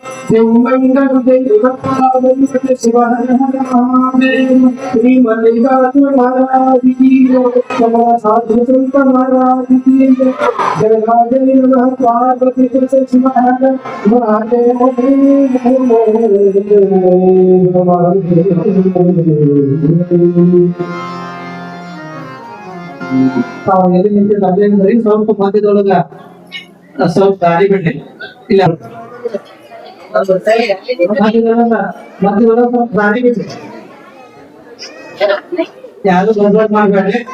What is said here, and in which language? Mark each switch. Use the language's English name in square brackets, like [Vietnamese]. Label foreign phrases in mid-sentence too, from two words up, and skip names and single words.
[Hindi] देवमंगल शिवाय श्री मल्लिकार्जुन महाराज की साधु संत महाराज की जय नमः। पार्वती शिवाय महादेव [Kannada] ತಾವು ಎಲ್ಲಿ ನಿಂತಿದ್ದ ಅದೇಂದ್ರಿ ಸ್ವಲ್ಪ ಮಧ್ಯದೊಳಗ ಸ್ವಲ್ಪ ದಾರಿ ಬಿಡ್ಲಿ ಇಲ್ಲ ಮಧ್ಯದೊಳಗ ಸ್ವಲ್ಪ ದಾರಿ ಬಿಡ್ಲಿ ಯಾರು ಗಡ್ಬಡ್ ಮಾಡ್ಬೇಡ್ರಿ.